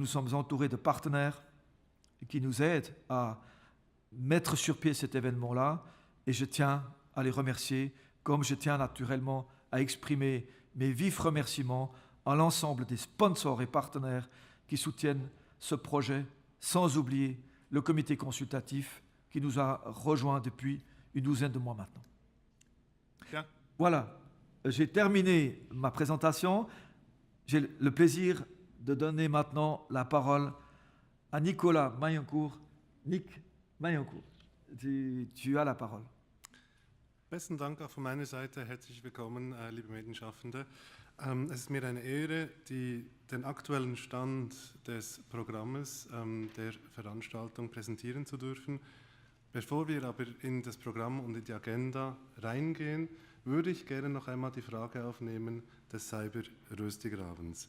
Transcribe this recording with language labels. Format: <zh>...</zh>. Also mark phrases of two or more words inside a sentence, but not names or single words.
<fr>sommes entourés de partenaires qui nous aident à mettre sur pied cet événement-là, et je tiens à les remercier, comme je tiens naturellement à exprimer mes vifs remerciements à l'ensemble des sponsors et partenaires qui soutiennent ce projet, sans oublier le comité consultatif qui nous a rejoints depuis une douzaine de mois maintenant. Bien. Voilà, j'ai terminé ma présentation. J'ai le plaisir de donner maintenant la parole à Nicolas Mayencourt. Nick Mayencourt, tu as la parole.</fr> <de>Besten Dank auch von meiner Seite. Herzlich willkommen, liebe Medienschaffende. Es ist mir eine Ehre, den aktuellen Stand des Programmes der Veranstaltung präsentieren zu dürfen. Bevor wir aber in das Programm und in die Agenda reingehen, würde ich gerne noch einmal die Frage aufnehmen des Cyber-Röstigrabens.</de>